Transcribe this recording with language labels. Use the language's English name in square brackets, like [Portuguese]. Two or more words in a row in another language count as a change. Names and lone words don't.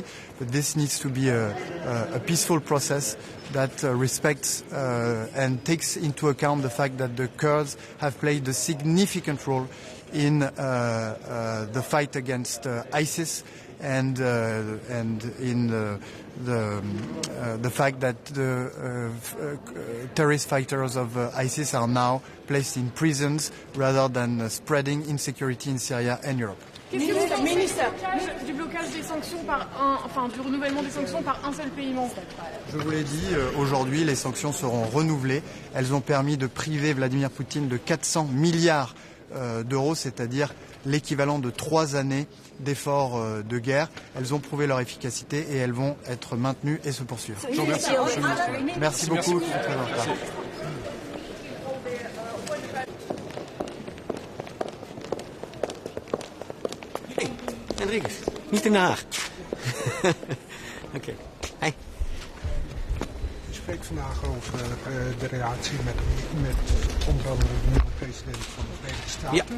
[English] But this needs to be a peaceful process that respects and takes into account the fact that the Kurds have played a significant role in the fight against ISIS and in the fact that the terrorist fighters of ISIS are now placed in prisons rather than spreading insecurity in Syria and Europe. [French] Qu'est-ce que vous ministère du blocage des sanctions du renouvellement des sanctions par un seul pays membre? Je vous l'ai dit, aujourd'hui les sanctions seront renouvelées. Elles ont permis de priver Vladimir Poutine de 400 milliards d'euros, c'est-à-dire l'équivalent de 3 années d'efforts de guerre. Elles ont prouvé leur efficacité et elles vont être maintenues et se poursuivre. Je vous remercie. Merci beaucoup. [Dutch] Hey, Enrique, niet in Den Haag. Oké. Hey. Ik spreek vandaag over de relatie met onder andere de nieuwe president van de Verenigde Staten.